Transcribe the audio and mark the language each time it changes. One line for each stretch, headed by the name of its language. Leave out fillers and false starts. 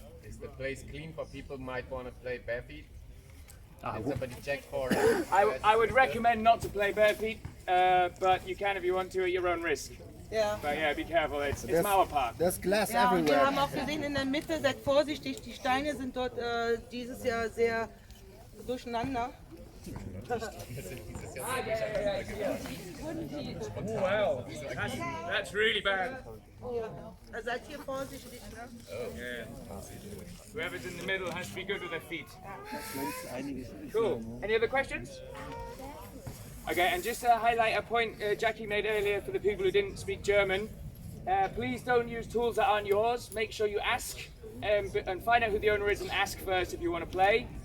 English: Is the place clean for people who might want to play bare feet? Did somebody check for I would recommend not to play bare feet, but you can if you want to at your own risk.
German: Ja.
English: But yeah, be careful, it's Mauerpark. There's glass
German: Ja, und wir
English: everywhere.
German: haben auch gesehen in der Mitte, seid vorsichtig, die Steine sind dort dieses Jahr sehr durcheinander.
English: Oh, wow, that's really bad.
German: Ja. Seid hier vorsichtig, ne?
English: Yeah. Whoever's in the middle has to be good with their feet. Cool. Any other questions? Okay, and just to highlight a point Jackie made earlier for the people who didn't speak German, please don't use tools that aren't yours. Make sure you ask and find out who the owner is and ask first if you want to play.